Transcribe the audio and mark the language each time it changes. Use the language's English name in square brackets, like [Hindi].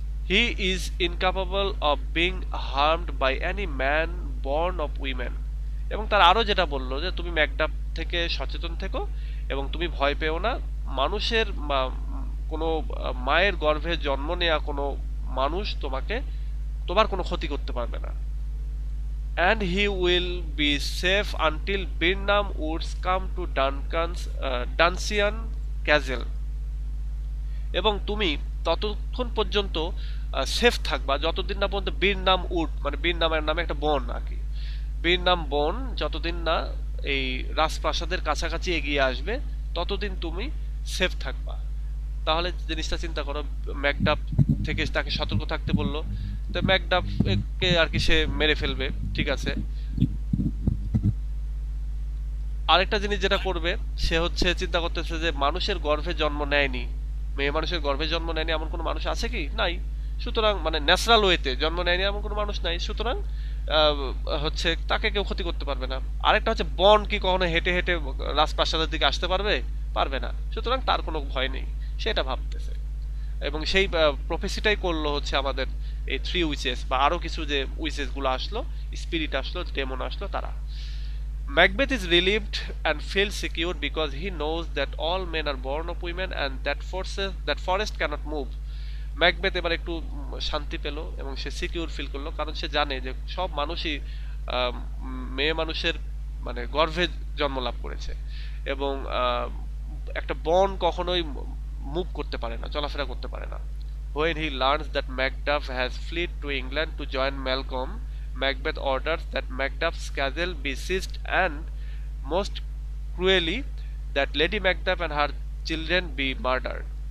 [English] He is incapable of being harmed by any man born of women. [Bangla] এবং তার আরো যেটা বললো যে তুমি ম্যাকডাফ থেকে সচেতন থেকো, এবং তুমি ভয় পেও না, মানুষের কোনো মায়ের গর্ভে জন্ম নেওয়া কোনো মানুষ তোমার কোনো ক্ষতি করতে পারবে না। [English] and he will be safe until Birnam Woods come to Duncian Castle. [Bangla] এবং তুমি ততক্ষণ পর্যন্ত সেফ থাকবা যতদিন না পর্যন্ত বীরনাম উড, মানে বীরনামের নামে একটা বন আর কি, বীরনাম বন যতদিন না এই রাজপ্রাসাদের কাছাকাছি এগিয়ে আসবে, ততদিন তুমি সেফ থাকবা। তাহলে জিনিসটা চিন্তা করো, ম্যাকডাফ থেকে তাকে সতর্ক থাকতে বললো, তো ম্যাকডাফকে আর কি সে মেরে ফেলবে, ঠিক আছে। আরেকটা জিনিস যেটা করবে, সে হচ্ছে চিন্তা করতেছে যে মানুষের গর্ভে জন্ম নেয়নি, মেয়ে মানুষের গর্ভে জন্ম নেয়নি এমন কোনো মানুষ আছে কি? নাই। সুতরাং মানে ন্যাচারাল ওয়েতে জন্ম নেয়নি এমন কোনো মানুষ নাই, সুতরাং হচ্ছে তাকে কেউ ক্ষতি করতে পারবে না। আরেকটা হচ্ছে বন কি কখনো হেঁটে হেঁটে রাজপ্রাসাদের দিকে আসতে পারবে? পারবে না, সুতরাং তার কোনো ভয় নেই, সেটা ভাবতেছে। এবং সেই প্রফেসিটাই করলো হচ্ছে আমাদের এই থ্রি উইচেস বা আরো কিছু যে উইচেস গুলো আসলো, স্পিরিট আসলো, ডেমন আসলো, তারা। [English] Macbeth is relieved and feels secure because he knows that all men are born of women and that forest cannot move. [Bangla] Macbeth এবার একটু শান্তি পেল এবং সে সিকিউর ফিল করলো, কারণ সে জানে যে সব মানুষই মেয়ে মানুষের মানে গর্ভে জন্ম লাভ করেছে এবং একটা বন কখনোই মুভ করতে পারে না, চলাফেরা করতে পারে না। [English] When he learns that Macduff has fled to England to join Malcolm, Macbeth orders that Macduff's castle be seized and, most cruelly, that Lady Macduff and her children be murdered.